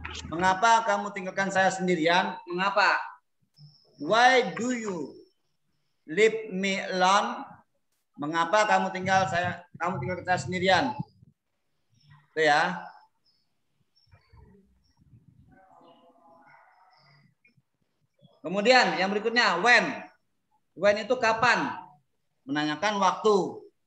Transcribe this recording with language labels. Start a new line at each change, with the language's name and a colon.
Indonesian: Mengapa kamu tinggalkan saya sendirian? Mengapa?
English: Why do you leave me alone?
Indonesian: Mengapa kamu tinggalkan saya sendirian? Itu ya. Kemudian yang berikutnya, when. When itu kapan? Menanyakan waktu.